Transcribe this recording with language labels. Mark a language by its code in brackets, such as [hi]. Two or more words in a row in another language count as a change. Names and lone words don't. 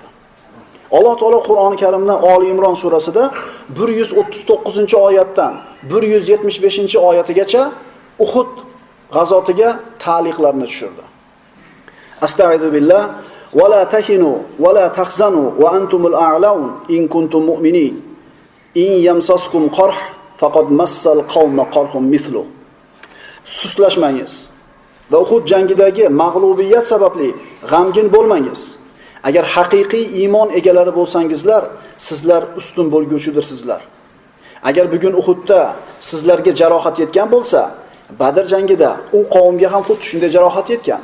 [uz] Alloh taolo Qur'oni Karimda Oli Imron surasida 139-oyatdan 175-oyatigacha Uhud g'azotiga ta'liqlarni tushirdi. [ar] أستغفر الله ولا تهنوا ولا تحزنوا وأنتم الأعلون إن كنتم مؤمنين. إن يمسسكم قرح فقد مس القوم قرح مثله. [uz] Suslashmangiz va Uhud jangidagi mag'lubiyat sababli g'amgin bo'lmangiz. Agar haqiqiy iymon egalari bo'lsangizlar, sizlar ustun bo'lguvchidirsizlar. Agar bugun Uhudda sizlarga jarohat yetgan bo'lsa, Badr jangida u qavmga ham xuddi shunday jarohat yetgan.